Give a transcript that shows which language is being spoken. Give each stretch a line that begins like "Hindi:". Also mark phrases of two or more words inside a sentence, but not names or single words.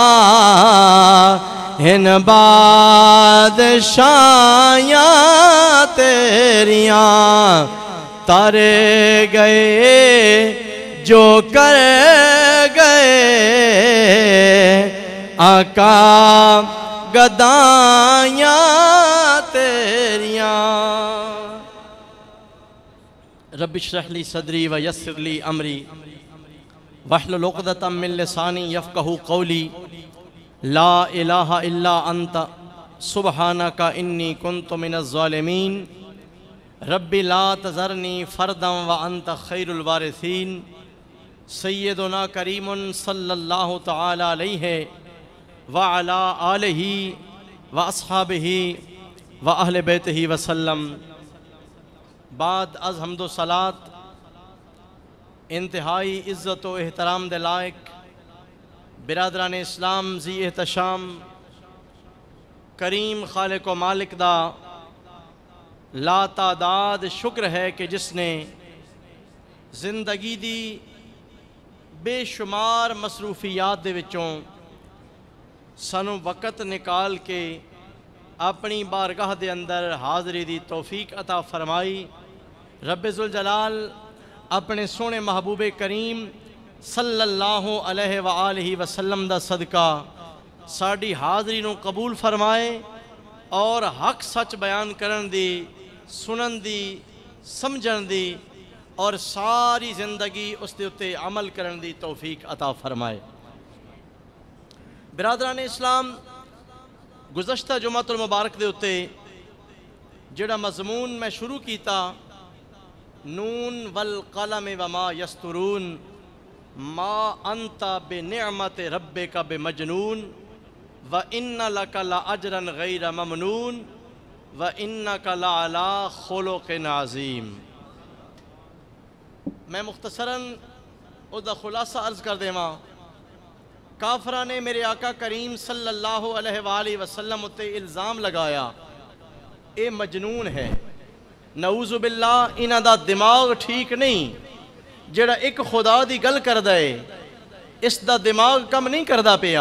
Punjabi: ہن بادشاہیاں تیریاں، تر گئے جو کر گئے آقا گدائیاں تیریاں،
Arabic: رب اشرح لی صدری ویسر لی امری واحلل عقدۃ من لسانی یفقہوا قولی، لا الہ الا انت سبحانک انی کنت من الظالمین، رب لا تذرنی فردا وانت خیر الوارثین، سیدنا کریم صلی اللہ تعالی علیہ وعلا آلہ واصحابہ واہل بیتہ وسلم،
Persian: بعد از حمد و صلاۃ
Punjabi: انتہائی عزت و احترام دے لائق برادران اسلام ذی احتشام، کریم خالق و مالک دا لا تعداد شکر ہے کہ جس نے زندگی دی بے شمار مصروفیات دے وچوں سانو وقت نکال کے اپنی بارگاہ دے اندر حاضری دی توفیق عطا فرمائی۔ رب ذوالجلال اپنے سونے محبوب کریم
Arabic: صلی اللہ علیہ وآلہ وسلم
Punjabi: دا صدقہ ساڑی حاضری نو قبول فرمائے اور حق سچ بیان کرن دی، سنن دی، سمجھن دی اور ساری زندگی اس دے اتے عمل کرن دی توفیق عطا فرمائے۔ برادران اسلام، گزشتہ جمعۃ المبارک دے اتے جڑا مضمون میں شروع کیتا
Arabic: نون والقلم وما یسترون ما انت بنعمت ربک بمجنون وَإِنَّ لَكَ لَأَجْرًا غَيْرَ مَمْنُونَ وَإِنَّكَ لَعَلَىٰ خُلُقٍ عَظِيمٍ۔
Punjabi: میں مختصراً او دا خلاصہ عرض کر دے ماں، کافرہ نے میرے آقا کریم
Arabic: صلی اللہ علیہ وآلہ وسلم
Punjabi: تے الزام لگایا اے مجنون ہے،
Arabic: نعوذ باللہ
Punjabi: انہاں دا دماغ ٹھیک نہیں، جڑا ایک خدا دی گل کر دے اس دا دماغ کم نہیں کردہ پیا۔